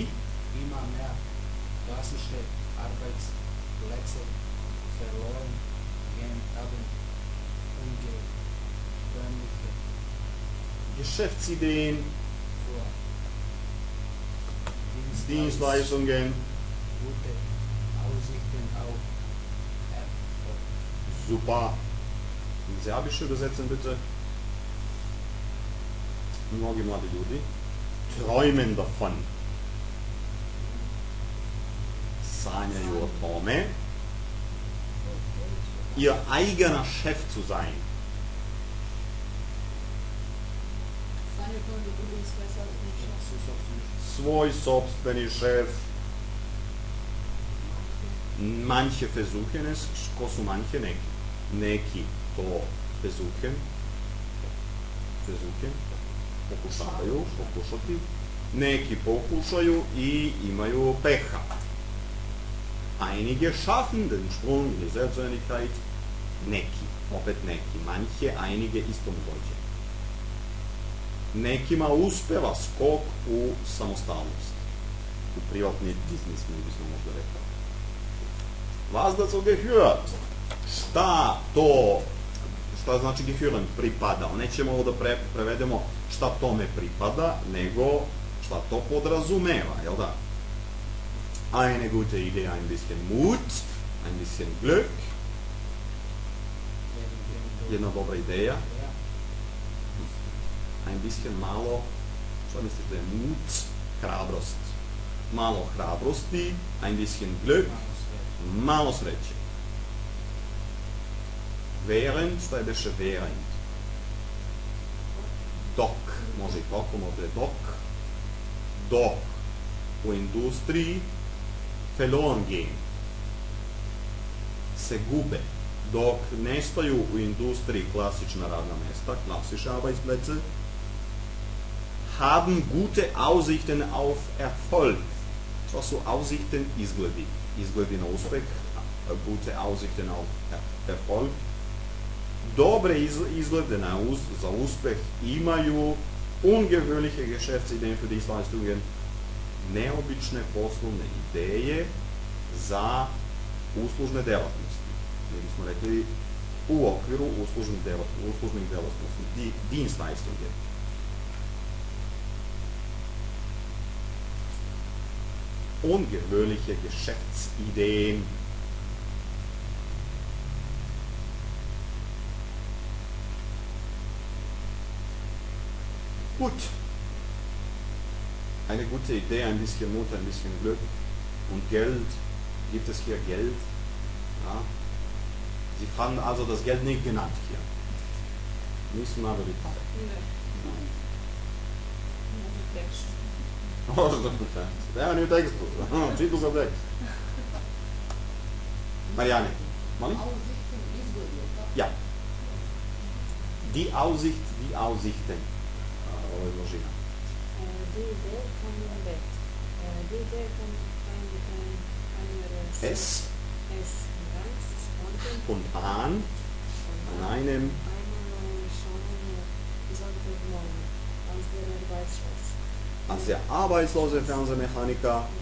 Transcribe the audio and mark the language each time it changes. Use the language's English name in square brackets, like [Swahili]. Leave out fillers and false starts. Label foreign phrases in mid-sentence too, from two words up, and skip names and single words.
[German] immer mehr klassische Arbeitsplätze verloren gehen, haben ungewöhnliche Geschäftsideen, vor Dienstleistungen. gute Aussichten auf Erfolg. Super. In Serbische übersetzen bitte. [Serbian] Mnogi mladi ljudi [German] träumen davon. [Serbian] Sanjaju o tome. [German] ihr eigener Chef zu sein. [Serbian] Stanje u tome da bude sve sasvim šef. Svoj sobstveni šef. [German] Manche versuchen es. [Serbian] Ko su manche? Neki. Neki to versuchen. Pokušati. Neki pokušaju i imaju peha. [German] Einige schaffen den Sprung in die Selbstständigkeit. [Serbian] Neki, opet neki. [German] Manche, einige [Serbian] isto moguće. Nekima uspeva skok u samostalnost. U privatni biznis, mi bismo možda rekao. [German] Was dazu gehört? [Serbian] Šta znači gehören? Pripada. Nećemo ovo da prevedemo šta tome pripada, nego šta to podrazumeva, jel da? [German] Eine gute Idee, ein bisschen Mut, ein bisschen Glück. [Serbian] Jedna dobra ideja. [German] Ein bisschen [Serbian] malo, šta mislite da je Mut? Hrabrost. Malo hrabrosti, [German] ein bisschen Glück, [Serbian] malo sreće. Während, šta je beše während? Dok, može i toko, može je dok. Dok u industriji [German] verloren gehen. [Serbian] Se gube. Dok nestaju u industriji klasična radna mesta, [German] klassische Arbeitsplätze, haben gute Aussichten auf Erfolg. [Serbian] Šta su Aussichten? Izgledi. Izgledi na uspeh. [German] Gute Aussichten auf Erfolg. [Serbian] Dobre izglede za uspeh imaju [German] ungewöhnliche Geschäftsideen für Dienstleistungen, [Serbian] neobične poslovne ideje za uslužne delatnosti. Mi bismo rekli u okviru uslužnih delatnosti, [German] Dienstleistungen. Ungewöhnliche Geschäftsideen. Gut. Eine gute Idee, ein bisschen Mut, ein bisschen Glück. Und Geld. Gibt es hier Geld? Ja. Sie fanden also das Geld nicht genannt hier. [Serbian] Nisu naveli pare. Može da mi tekst. Nema ni u tekstu. Čitu ga tekst. Marijane, molim? Aussichten izgledi, tako? [German] Ja. Die Aussicht, die Aussichten. [Serbian] Ovo je množina. [German] Die Idee kommen weg. Die Idee kommt einer Es Es ganz spontan und an einem als der arbeitslose Fernsehmechaniker